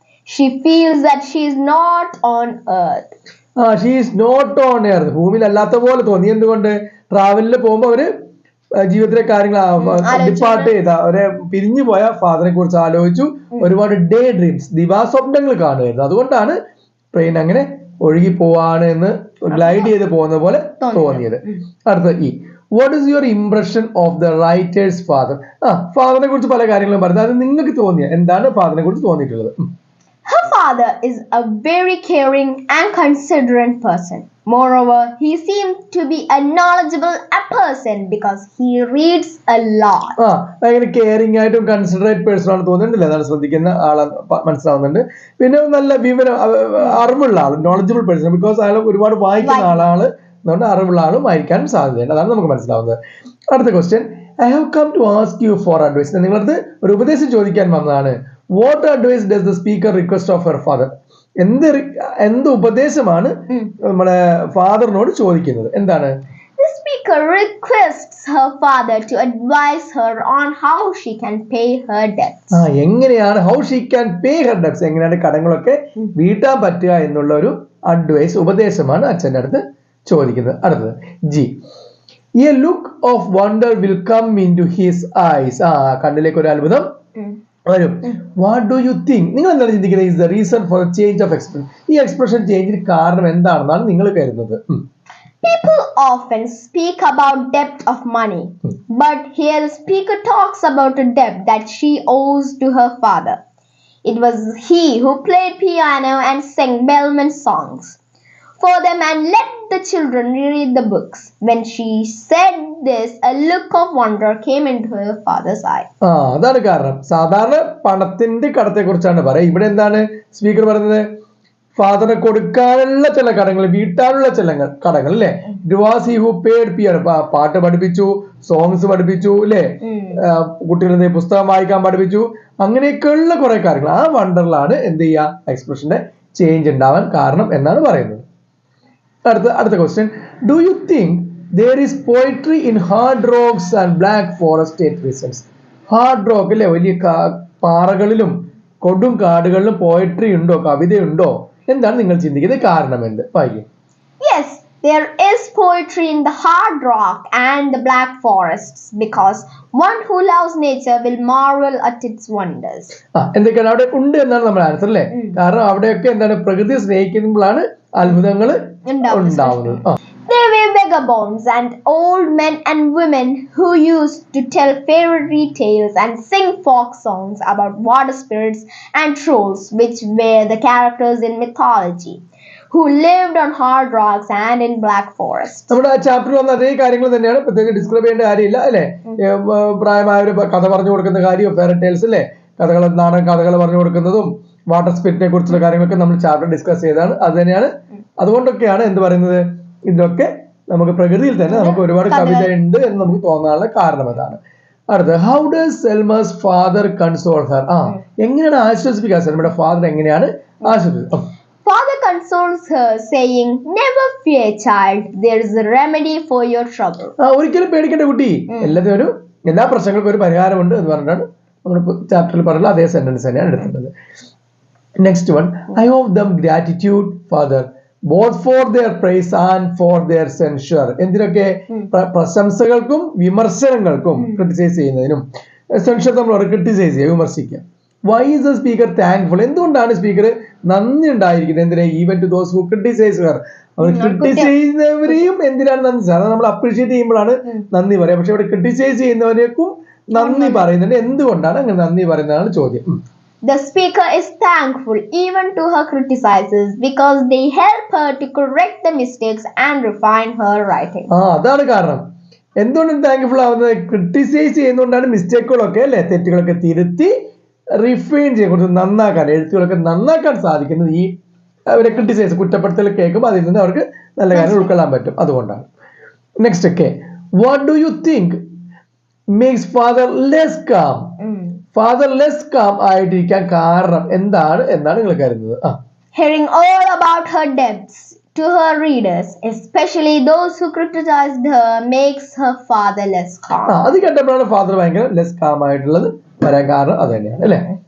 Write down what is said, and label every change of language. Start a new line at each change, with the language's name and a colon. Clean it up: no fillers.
English: She feels that she is not on earth. She is not on earth.
Malayalam: ഭൂമിയിൽ അല്ലാത്ത പോലെ തോന്നി. എന്തുകൊണ്ട്? ട്രാവലിൽ പോകുമ്പോൾ അവര് ജീവിതത്തിലെ കാര്യങ്ങൾ ഡിപ്പാർട്ട് ചെയ്ത, അവരെ പിരിഞ്ഞു പോയ ഫാദറിനെ കുറിച്ച് ആലോചിച്ചു. ഒരുപാട് ഡേ ഡ്രീംസ്, ദിവാസ്വപ്നങ്ങൾ കാണുമായിരുന്നു. അതുകൊണ്ടാണ് ട്രെയിൻ അങ്ങനെ ഒഴുകി പോവാണ് എന്ന്, ഗ്ലൈഡ് ചെയ്ത് പോകുന്ന പോലെ തോന്നിയത്. അടുത്ത E.
English: What is your impression of the writer's father?
Malayalam: ഫാദറിനെ കുറിച്ച് പല കാര്യങ്ങളും പറഞ്ഞു. അത് നിങ്ങൾക്ക് തോന്നിയ എന്താണ് ഫാദറിനെ കുറിച്ച് തോന്നിയിട്ടുള്ളത്?
English: Her father is a very caring and considerate person. Moreover, he seems to be a knowledgeable person because he reads a lot.
Malayalam: ഭയങ്കര കെയറിംഗ് ആയിട്ടും കൺസിഡറേറ്റ് പേഴ്സൺ ആണ് തോന്നുന്നുണ്ടല്ലേ? അതാണ് ശ്രദ്ധിക്കുന്ന ആളെ മനസ്സിലാവുന്നുണ്ട്. പിന്നെ നല്ല വിവരം, അറിവുള്ള ആൾ, നോളജബിൾ പേഴ്സൺ, ബിക്കോസ് അയാൾ ഒരുപാട് വായിക്കുന്ന ആളാണ്. അതുകൊണ്ട് അറിവുള്ള ആളും വായിക്കാനും സാധ്യതയുണ്ട്. അതാണ് നമുക്ക് മനസ്സിലാവുന്നത്. അടുത്ത question,
English: I have come to ask you for advice.
Malayalam: നിങ്ങളടുത്ത് ഒരു ഉപദേശം ചോദിക്കാൻ വന്നതാണ്.
English: What advice does the speaker request of her father?
Malayalam: എന്ത് ഉപദേശമാണ് നമ്മുടെ ഫാദറിനോട് ചോദിക്കുന്നത്? എന്താണ്?
English: The speaker requests her father to advise her on how she can pay her debts.
Malayalam: എങ്ങനെയാണ്
English: how she can pay her debts,
Malayalam: എങ്ങനെയാണ് കടങ്ങളൊക്കെ വീട്ടാൻ പറ്റുക എന്നുള്ള ഒരു അഡ്വൈസ്, ഉപദേശമാണ് അച്ഛൻ്റെ അടുത്ത് ചോദിക്കുന്നത്. അടുത്തത് G.
English: A look of wonder will come into his eyes.
Malayalam: കണ്ണിലേക്ക് ഒരു അത്ഭുതം വരും.
English: What do you think?
Malayalam: നിങ്ങൾ എന്താണ് ചിന്തിക്കുന്നത്?
English: Is the reason for change of expression.
Malayalam: ഈ എക്സ്പ്രഷൻ ചേഞ്ചിന് കാരണം എന്താണെന്നാണ് നിങ്ങൾ കരുതുന്നത്?
English: People often speak about debt of money, but here the speaker talks about a debt that she owes to her father. It was he who played piano and sang Bellman songs for them and let the children read the books. When she said this, a look of wonder came into her father's eye.
Malayalam: അതാണ് കാരണം. സാധാരണ പണത്തിന്റെ കടത്തെ കുറിച്ചാണ് പറയുക. ഇവിടെ എന്താണ് speaker പറയുന്നത്? ഫാദറിന് കൊടുക്കാനുള്ള ചില കടങ്ങൾ, വീട്ടാനുള്ള ചില കടങ്ങൾ അല്ലെ.
English: it was he who paid piano,
Malayalam: പാട്ട് പഠിപ്പിച്ചു, സോങ്സ് പഠിപ്പിച്ചു അല്ലെ, കുട്ടികളെ പുസ്തകം വായിക്കാൻ പഠിപ്പിച്ചു, അങ്ങനെയൊക്കെയുള്ള കുറെ കാര്യങ്ങൾ. ആ വണ്ടറിലാണ് എന്ത് ചെയ്യുക, എക്സ്പ്രഷന്റെ ചേഞ്ച് ഉണ്ടാവാൻ കാരണം എന്നാണ് പറയുന്നത്.
English: അടുത്ത question, do you think there is poetry in hard rocks and black forest state prisons?
Malayalam: Hard rock അല്ലെ, വലിയ പാറകളിലും കൊടും കാടുകളിലും പോയട്രി ഉണ്ടോ, കവിതയുണ്ടോ? എന്താണ് നിങ്ങൾ ചിന്തിക്കുന്നത്? കാരണം എന്ത്? വായിക്കും.
English: Yes, there is poetry in the hard rock and the black forests, because one who loves nature will marvel at its wonders.
Malayalam: എന്തൊക്കെയാണ് അവിടെ ഉണ്ട് എന്നാണ് നമ്മുടെ ആൻസർ അല്ലേ. കാരണം അവിടെയൊക്കെ എന്താണ്, പ്രകൃതിയെ സ്നേഹിക്കുമ്പോഴാണ് അത്ഭുതങ്ങൾ ഉണ്ടാവുന്നത്.
English: There were vagabonds and old men and women who used to tell fairy tales and sing folk songs about water spirits and trolls, which were the characters in mythology, who lived on hard rocks and in black forests.
Malayalam: നമ്മുടെ ആ ചാപ്റ്ററിൽ വന്ന അതേ കാര്യങ്ങൾ തന്നെയാണ്, പ്രത്യേകിച്ച് describe ചെയ്യേണ്ട കാര്യമില്ല അല്ലെ. പ്രായമായവര് കഥ പറഞ്ഞു കൊടുക്കുന്ന കാര്യം, ഫെയറി ടെയിൽസ് അല്ലെ, കഥകൾ, നാടൻ കഥകൾ പറഞ്ഞു കൊടുക്കുന്നതും വാട്ടർ സ്പിരിറ്റിനെ കുറിച്ചുള്ള കാര്യങ്ങളൊക്കെ നമ്മൾ ചാപ്റ്റർ ഡിസ്കസ് ചെയ്തതാണ്. അത് തന്നെയാണ്, അതുകൊണ്ടൊക്കെയാണ് എന്ത് പറയുന്നത്, ഇതൊക്കെ നമുക്ക് പ്രകൃതിയിൽ തന്നെ നമുക്ക് ഒരുപാട് കവിത ഉണ്ട് എന്ന് നമുക്ക് തോന്നാനുള്ള കാരണം അതാണ്.
English: അടുത്ത, how does Selma's father console her?
Malayalam: എങ്ങനെയാണ് ആശ്വസിപ്പിക്കുക? സെൽമയുടെ ഫാദർ എങ്ങനെയാണ് ആശ്വസിപ്പിക്കുക?
English: Father consoles her, saying, "Never fear, child. There is a remedy for your trouble."
Malayalam: ഒരിക്കലും പേടിക്കേണ്ട കുട്ടി, എല്ലാ പ്രശ്നങ്ങൾക്കും ഒരു പരിഹാരമുണ്ട് എന്ന് പറഞ്ഞിട്ടാണ് നമ്മൾ ചാപ്റ്ററിൽ പറഞ്ഞ അതേ സെന്റൻസ് തന്നെയാണ് എടുത്തിട്ടുള്ളത്.
English: Next one, I of them gratitude father both for their praise and for their censure.
Malayalam: എന്തിനൊക്കെ? പ്രശംസകൾക്കും വിമർശനങ്ങൾക്കും, ക്രിട്ടിസൈസ് ചെയ്യുന്നതിനും. സെൻഷർ നമ്മൾ ക്രിട്ടിസൈസ് ചെയ്യുക, വിമർശിക്കുക.
English: Why is the speaker thankful?
Malayalam: എന്തുകൊണ്ടാണ് സ്പീക്കർ നന്ദി ഉണ്ടായിരിക്കുന്നത്? എന്തിനാ?
English: even to those who criticise her,
Malayalam: our criticise ചെയ്യുന്നവരെയും എന്തിനാണ് നന്ദി? സാധാരണ നമ്മൾ അപ്രീഷിയേറ്റ് ചെയ്യുമ്പോഴാണ് നന്ദി പറയാം, പക്ഷെ ഇവിടെ ക്രിട്ടിസൈസ് ചെയ്യുന്നവരേക്കും നന്ദി പറയുന്നുണ്ട്. എന്തുകൊണ്ടാണ് അങ്ങനെ നന്ദി പറയുന്നതാണ് ചോദ്യം.
English: The speaker is thankful even to her criticizers because they help her to correct the mistakes and refine her writing.
Malayalam: അതാണ് കാരണം. എന്തുകൊണ്ടാണ് താങ്ക്ഫുൾ ആവുന്നത്? ക്രിട്ടിസൈസ് ചെയ്യുന്നതുകൊണ്ടാണ് മിസ്റ്റേക്കുകളൊക്കെ അല്ലെ, തെറ്റുകളൊക്കെ തിരുത്തി റിഫൈൻ ചെയ്യാൻ, കുറച്ച് നന്നാക്കാൻ, എഴുത്തുകളൊക്കെ നന്നാക്കാൻ സാധിക്കുന്നത് ഈ അവരെ ക്രിട്ടിസൈസ്, കുറ്റപ്പെടുത്തൽ കേൾക്കുമ്പോൾ അതിൽ നിന്ന് അവർക്ക് നല്ല കാര്യങ്ങൾ ഉൾക്കൊള്ളാൻ പറ്റും. അതുകൊണ്ടാണ്.
English: Next okay, what do you think makes father less calm?
Malayalam: Father less calm ആയിട്ടിരിക്കാൻ കാരണം എന്താണ് എന്നാണ് നിങ്ങൾ കരുതുന്നത്?
English: Hearing all about her debts to her readers, especially those who criticized her, makes her father less calm.
Malayalam: അത് കേട്ടപ്പോഴാണ് ഫാദർ ഭയങ്കര less calm ആയിട്ടുള്ളത് വരാൻ കാരണം അത് തന്നെയാണ് അല്ലെ.